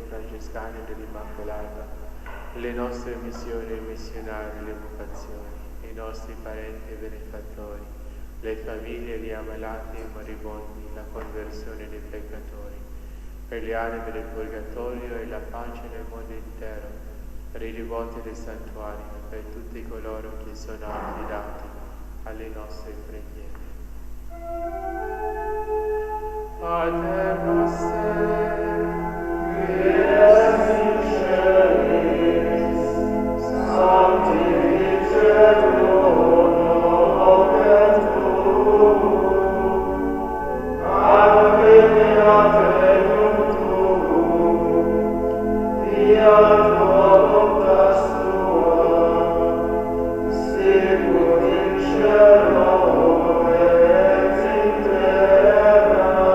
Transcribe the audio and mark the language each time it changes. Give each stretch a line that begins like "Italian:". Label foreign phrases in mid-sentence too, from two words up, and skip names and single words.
Italian: Francescani dell'Immacolata, le nostre missioni e missionari, le vocazioni, i nostri parenti e benefattori, le famiglie di ammalati e moribondi, la conversione dei peccatori, per le anime del Purgatorio e la pace nel mondo intero, per i devoti del santuario, per tutti coloro che sono affidati alle nostre preghiere.
Latin: Pater noster, Che es in celis, sanctificetur nomen tuum, adveniat regnum tuum, fiat voluntas tua, sicut in cielo et in terra.